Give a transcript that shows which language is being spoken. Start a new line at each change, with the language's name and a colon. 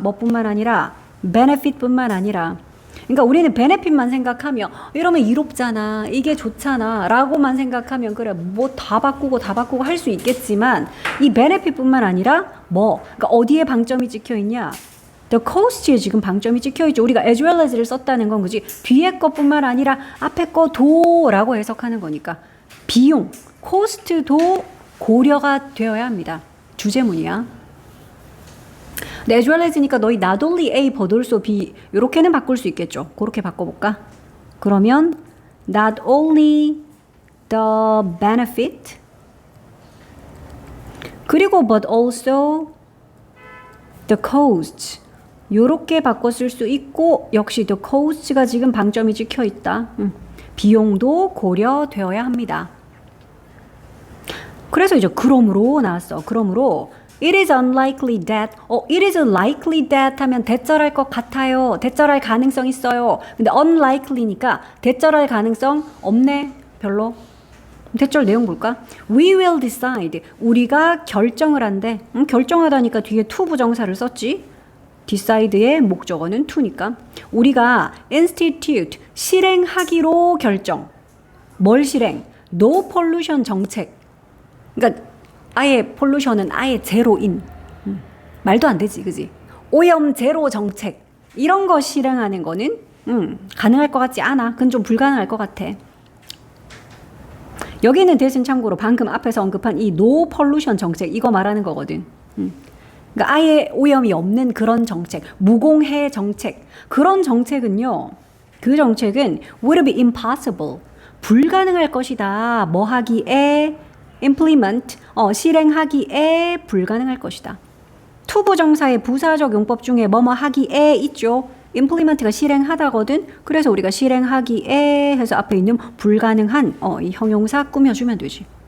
Korean: 뭐뿐만 아니라 benefit뿐만 아니라. 그러니까 우리는 benefit만 생각하면 이러면 이롭잖아, 이게 좋잖아 라고만 생각하면 그래 뭐 다 바꾸고 할 수 있겠지만 이 benefit뿐만 아니라 그러니까 어디에 방점이 찍혀 있냐? The cost 에 지금 방점이 찍혀있죠. 우리가 as well as 를 썼다는 건 그지? 뒤에 것뿐만 아니라 앞에 거도라고 해석하는 거니까 비용, cost도 고려가 되어야 합니다. 주제문이야. 근데 as well as 니까 너희 not only A but also B 이렇게는 바꿀 수 있겠죠. 그렇게 바꿔볼까? 그러면 not only the benefit 그리고 but also the cost 요렇게 바꿔 쓸 수 있고 역시 the cost 가 지금 방점이 찍혀 있다. 비용도 고려되어야 합니다. 그래서 이제 그러므로 나왔어. 그러므로 it is unlikely that it is likely that 하면 대절할 것 같아요. 대절할 가능성 있어요. 근데 unlikely니까 대절할 가능성 없네. 별로. 대절 내용 볼까? We will decide. 우리가 결정을 한대. 결정하다니까 뒤에 to 부정사를 썼지. decide의 목적어는 to니까 우리가 institute 실행하기로 결정. 뭘 실행?
English: No pollution 정책.
Korean: 그러니까 아예 pollution은 아예 제로인. 말도 안 되지, 그지? 오염 제로 정책 이런 거 실행하는 거는 가능할 것 같지 않아. 그건 좀 불가능할 것 같아. 여기는 대신 참고로 방금 앞에서 언급한 이 no pollution 정책 이거 말하는 거거든. 그러니까 아예 오염이 없는 그런 정책, 무공해 정책. 그런 정책은요.
English: 그 정책은 would be impossible.
Korean: 불가능할 것이다. 뭐 하기에 implement 실행하기에 불가능할 것이다. to 부정사의 부사적 용법 중에 뭐뭐 하기에 있죠. implement가 실행하다거든. 그래서 우리가 실행하기에 해서 앞에 있는 불가능한 이 형용사 꾸며주면 되지.